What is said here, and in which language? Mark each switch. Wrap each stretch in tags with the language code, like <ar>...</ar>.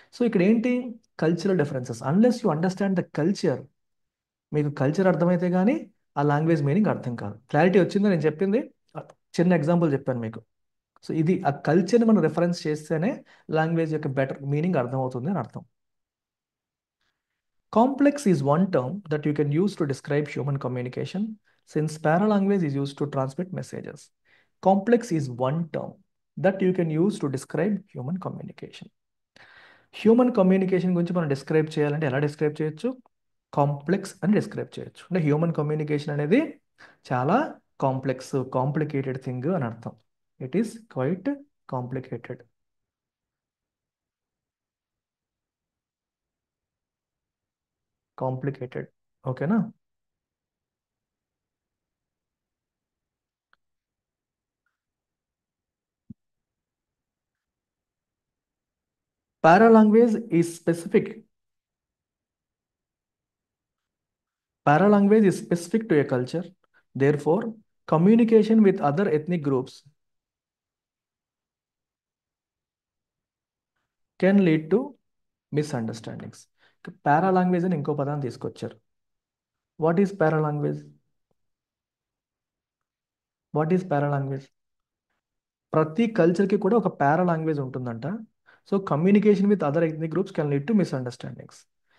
<te>So ఇక్కడ ఏంటి, cultural differences.</te> <en>unless you understand the culture,</en> <te>మీకు కల్చర్ అర్థమైతే కానీ ఆ లాంగ్వేజ్ మీనింగ్ అర్థం కాదు. క్లారిటీ వచ్చిందో నేను చెప్పింది? చిన్న ఎగ్జాంపుల్ చెప్పాను మీకు. సో ఇది ఆ కల్చర్ని మనం రెఫరెన్స్ చేస్తేనే లాంగ్వేజ్ యొక్క బెటర్ మీనింగ్ అర్థమవుతుంది అని అర్థం.</te> <en>Complex is one term that you can use to describe human communication, since paralanguage is used to transmit messages. Complex is one term that you can use to describe human communication.</en> <te>Human communication గురించి మనం describe చేయాలంటే ఎలా describe చేయొచ్చు? Complex అని describe చేయొచ్చు. అంటే human communication అనేది చాలా కాంప్లెక్స్, కాంప్లికేటెడ్ థింగ్ అని అర్థం.</te> <en>It is quite complicated.</en> <te>Complicated, ఓకేనా?</te> <en>Paralanguage is specific. Paralanguage is specific to a culture. Therefore, communication with other ethnic groups can lead to misunderstandings.</en> <te>Paralanguage అని ఇంకో పదాన్ని తీసుకొచ్చారు.</te> <en>What is paralanguage? What is paralanguage?</en> <te>ప్రతి కల్చర్కి కూడా ఒక paralanguage ఉంటుందంట.</te> <en>So communication with other ethnic groups can lead to misunderstandings.</en>